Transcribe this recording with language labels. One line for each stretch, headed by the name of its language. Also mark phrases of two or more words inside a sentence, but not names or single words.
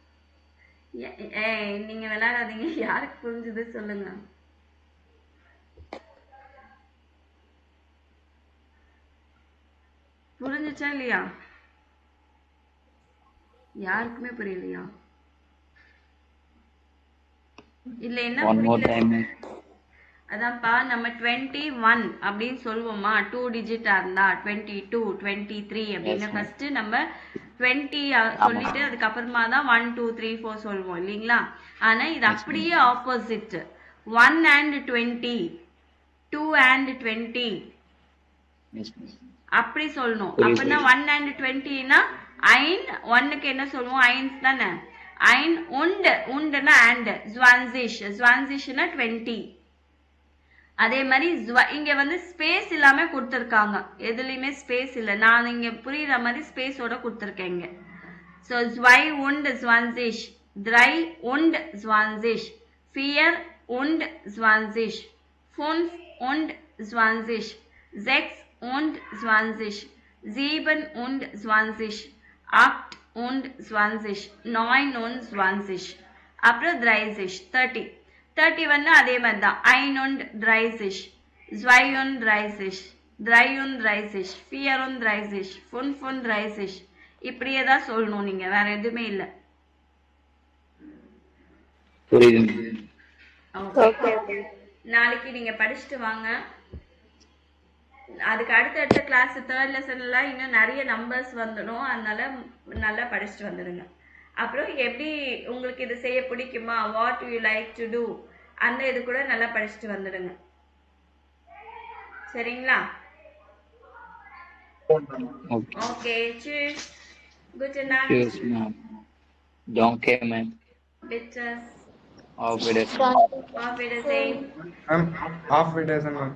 Tamil: நீங்க விளையாடாதீங்க. யாருக்கு புரிஞ்சது சொல்லுங்க. புரிஞ்சுச்சா இல்லையா? யாருக்குமே புரியலையா? இல்ல என்ன
English: One more
Tamil: புரியல?
English: time, ma'am.
Tamil: அதான்ப்பா நம்ம 21 அப்படின்னு சொல்லுவோமா, 2 டிஜிட்டா இருந்தா 22 23 Yes, அப்படின்னு ma'am. ஃபர்ஸ்ட் நம்ம 20 ஆமா. சொல்லிட்டு அதுக்கப்புறமா தான் 1 2 3 4 சொல்லுவோம் இல்லைங்களா? ஆனா இது
English: Yes, ma'am.
Tamil: அப்படியே ஆப்போசிட்.
English: 1 and 20, 2 and 20 Yes, ma'am.
Tamil: அப்படி சொல்லணும். புரியுது, அப்படின்னா புரியுது.
English: 1 and 20னா
Tamil: ein, 1க்கு என்ன சொல்லுவோம்? eins தானே.
German: ein und,
Tamil: undனா and, 20, 20னா 20. அதே மாதிரி இங்க வந்து ஸ்பேஸ் இல்லாம கொடுத்துருக்காங்க, எதுலயுமே ஸ்பேஸ் இல்ல. நான் இங்க புரியுற மாதிரி ஸ்பேஸோட கொடுத்துருக்கேன் இங்க.
German: So 2 und 20, 3 und 20, 4 und 20, 5 und 20, 6 und 20, 7 und 20, 8 und 20, 9 und 20.
Tamil: அப்புறம் 30, 30. 30 வந்து அதே மாதிரி தான். 31, 32, 33, 34, 35, இப்படியே தான் சொல்லணும் நீங்க, வேற எதுவுமே இல்ல. புரியுது. ஓகே. நாளைக்கு நீங்க படிச்சுட்டு வாங்க. அதுக்கு அடுத்த கிளாஸ் 3rd லெசன்ல இன்னும் நிறைய நம்பர்ஸ் வந்துடும், அதனால நல்லா படிச்சுட்டு வந்துடுங்க. அப்புறம் எப்படி உங்களுக்கு இது செய்ய பிடிக்குமா,
English: what you like to do,
Tamil: அந்த இது கூட நல்லா படிச்சுட்டு வந்துடுங்க. சரிங்களா? Okay. ஓகே,
German: cheers. Gute Nacht.
English: Cheers, ma'am. Danke, ma'am.
German: Bitte. Auf Wiedersehen. Auf Wiedersehen. Ma'am, off Wiedersehen, ma'am.